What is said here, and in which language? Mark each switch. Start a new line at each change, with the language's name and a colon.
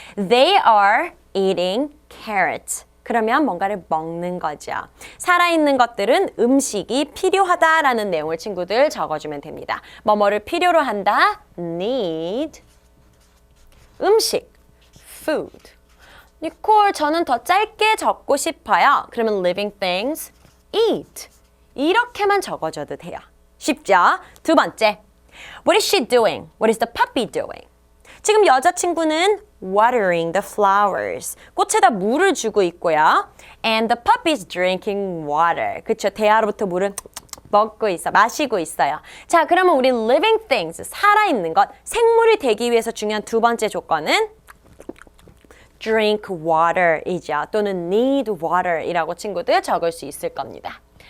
English: They are eating carrots.
Korean: 그러면 뭔가를 먹는 거죠. 살아있는 것들은 음식이 필요하다라는 내용을 친구들 적어주면 됩니다. 뭐뭐를 필요로 한다. need. 음식. food. 니콜, 저는 더 짧게 적고 싶어요.
English: 그러면 living things eat.
Korean: 이렇게만 적어줘도 돼요. 쉽죠? 두 번째.
English: What is she doing? What is the puppy doing?
Korean: 지금 여자친구는
English: watering the flowers.
Korean: 꽃에다 물을 주고 있고요.
English: And the puppy is drinking water.
Korean: 그쵸? 대하로부터 물을 먹고 있어, 마시고 있어요. 자, 그러면 우리 living things, 살아있는 것, 생물이 되기 위해서 중요한 두 번째 조건은 drink water이죠. 또는 need water이라고 친구들 적을 수 있을 겁니다.